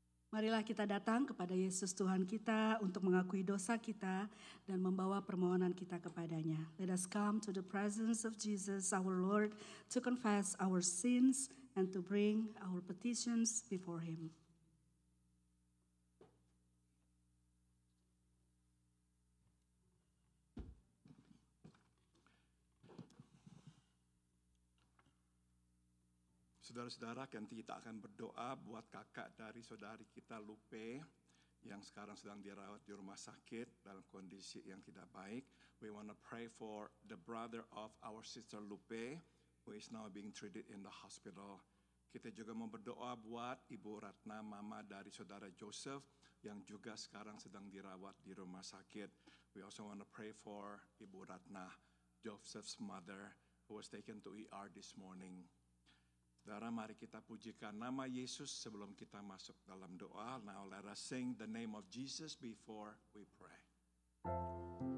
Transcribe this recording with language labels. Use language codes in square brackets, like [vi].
[id] Marilah kita datang kepada Yesus Tuhan kita untuk mengakui dosa kita dan membawa permohonan kita kepadanya. [en] Let us come to the presence of Jesus our Lord to confess our sins and to bring our petitions before Him. [id] Saudara-saudara, nanti kita akan berdoa buat kakak dari saudari kita Lupe yang sekarang sedang dirawat di rumah sakit dalam kondisi yang tidak baik. [en] We want to pray for the brother of our sister Lupe who is now being treated in the hospital. [id] Kita juga mau berdoa buat Ibu Ratna, mama dari saudara Joseph yang juga sekarang sedang dirawat di rumah sakit. [en] We also want to pray for Ibu Ratna, Joseph's mother who was taken to ER this morning. [id] Saudara, mari kita pujikan nama Yesus sebelum kita masuk dalam doa. [en] Now let us sing the name of Jesus before we pray.